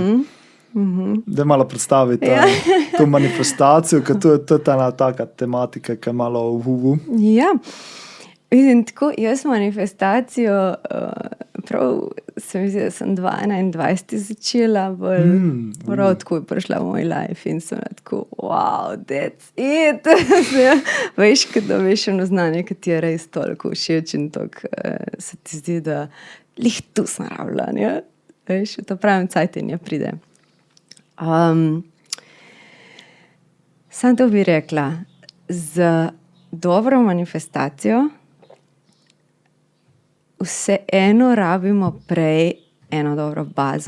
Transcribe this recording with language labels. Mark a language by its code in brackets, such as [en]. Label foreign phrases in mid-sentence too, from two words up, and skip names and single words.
[sl] Da malo predstaviti to manifestacijo, ker to je ta taka tematika, ki je malo Ja, vidim, tako, jaz manifestacijo prav se mi zdi, da sem 2021 začela, prav tako je prišla v moj life in sem tako, [en] wow, that's it. [sl] Veš, kada veš eno znanje, ki ti je res toliko všeč in toliko se ti zdi, da lih tu sem rabila, ne? Veš, v to pravim cajtenje pride. Sam to bi rekla, z dobro manifestacijo vseeno rabimo prej eno dobro bazo.